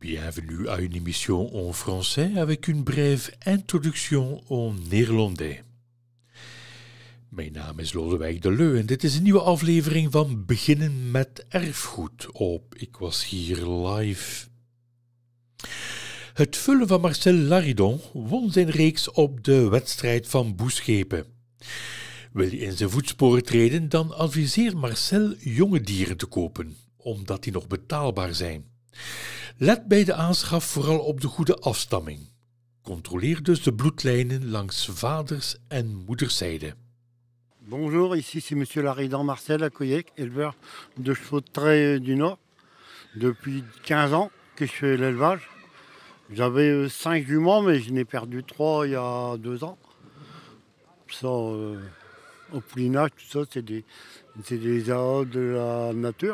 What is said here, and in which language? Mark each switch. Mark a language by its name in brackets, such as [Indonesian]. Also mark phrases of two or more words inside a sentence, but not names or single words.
[French] Bienvenue à une émission en français avec une brève introduction en néerlandais. [Dutch] Mijn naam is Lodewijk de Leu en dit is een nieuwe aflevering van Beginnen met Erfgoed op Ik Was Hier Live. Het vullen van Marcel Laridon won zijn reeks op de wedstrijd van Boeschepen. Wil je in zijn voetsporen treden, dan adviseert Marcel jonge dieren te kopen, omdat die nog betaalbaar zijn. Let bij de aanschaf vooral op de goede afstamming. Controleer dus de bloedlijnen langs vaders- en moederszijde. [French] Bonjour, ici c'est Monsieur Laridon Marcel à Coyec, éleveur de chevaux de trait du Nord. Depuis 15 ans que je fais l'élevage. J'avais 5 juments, mais je n'ai perdu 3 il y a 2 ans. Ça, au poulinage, tout ça, c'est des aléas de la nature.